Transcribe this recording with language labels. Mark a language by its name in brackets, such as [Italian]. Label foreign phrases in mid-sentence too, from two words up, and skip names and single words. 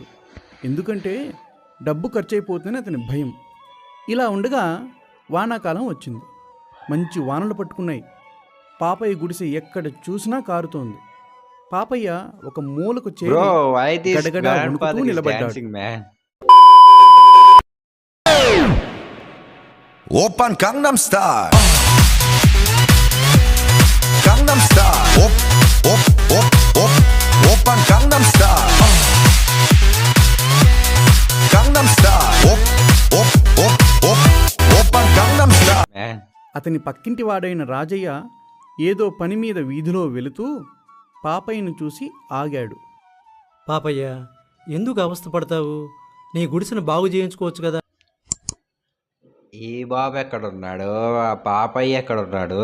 [Telugu] ఎందుకంటే డబ్బు ఖర్చయిపోతేనే అతని భయం. ఇలా ఉండగా వానాకాలం వచ్చింది. మంచి వానలు పట్టుకున్నాయి. పాపయ్య గుడిసె ఎక్కడ చూసినా కారుతోంది. పాపయ్య ఒక మూలకు చేరి గడగడా వణుకుతూ నిలబడ్డాడు. [Korean] 오빤 강남스타일 강남스타일 오빤 강남스타일 강남스타일 오빤 강남스타일. [Telugu] అతని పక్కింటి వాడైన రాజయ్య ఏదో పని మీద వీధిలో వెళుతూ పాపయ్యను చూసి ఆగాడు. పాపయ్య, ఎందుకు అవస్థపడతావు? నీ గుడిసెను బాగు చేయించుకోవచ్చు కదా. ఈ బాబు ఎక్కడున్నాడు? ఆ పాపయ్య ఎక్కడున్నాడు?